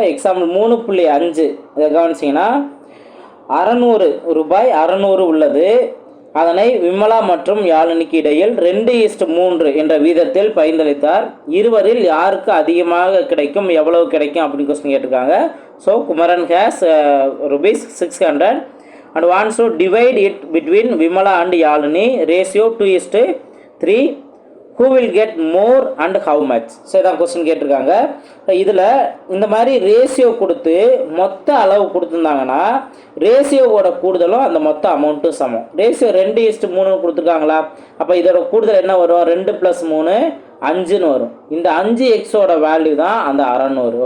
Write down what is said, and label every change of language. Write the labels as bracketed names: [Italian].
[Tamil] Example 3.5 இதை கவனிச்சிங்கன்னா 600 ரூபாய் 600 உள்ளது. அதனை விமலா மற்றும் யாழினிக்கு இடையில் 2:3 என்ற வீதத்தில் பகிர்ந்தளித்தார். இருவரில் யாருக்கு அதிகமாக கிடைக்கும், எவ்வளவு கிடைக்கும் அப்படின்னு கொஸ்டின் கேட்டிருக்காங்க. [English] So Kumaran has ₹600 and wants to divide it between Vimala and Yazhini. Ratio 2:3. who will get more and how much? [Tamil] So இதான் கொஸ்டின் கேட்டிருக்காங்க. இதில் இந்த மாதிரி ரேஷியோ கொடுத்து மொத்த அளவு கொடுத்துருந்தாங்கன்னா ரேஷியோவோட கூடுதலும் அந்த மொத்த அமௌண்ட்டும் சமம். ரேஷியோ 2:3 கொடுத்துருக்காங்களா? அப்போ இதோட கூடுதல் என்ன வரும்? 2 + 3 5ன்னு வரும். இந்த 5xோட வேல்யூ தான் அந்த 600.